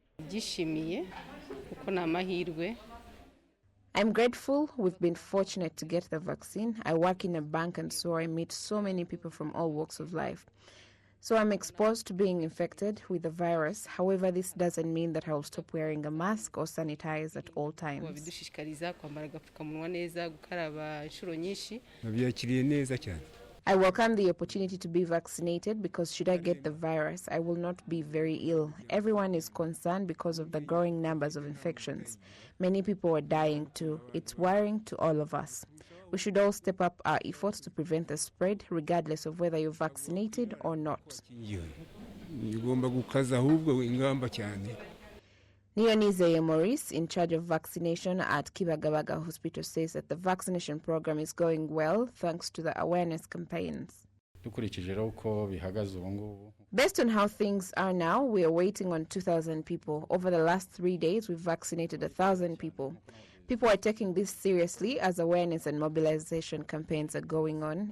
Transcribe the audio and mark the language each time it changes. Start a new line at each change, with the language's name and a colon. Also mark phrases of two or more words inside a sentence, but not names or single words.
English: I'm grateful. We've been fortunate to get the vaccine. I work in a bank, and so I meet so many people from all walks of life. So I'm exposed to being infected with the virus. However, this doesn't mean that I will stop wearing a mask or sanitize at all times.
Kinyarwanda: babidushishikariza kwambara agapfukamunwa neza, gukaraba inshuro nyinshi. nabyakiriye neza cyane.
English: I welcome the opportunity to be vaccinated because should I get the virus, I will not be very ill. Everyone is concerned because of the growing numbers of infections. Many people are dying too. It's worrying to all of us. We should all step up our efforts to prevent the spread, regardless of whether you're vaccinated or not.
Kinyarwanda: Ugomba gukaza ahubwo ingamba cyane. Niyonizeye Maurice,
English: in charge of vaccination at Kibagabaga Hospital, says that the vaccination program is going well thanks to the awareness campaigns. Based on how things are now, we are waiting on 2,000 people. Over the last 3 days, we've vaccinated 1,000 people. People are taking this seriously as awareness and mobilization campaigns are going on.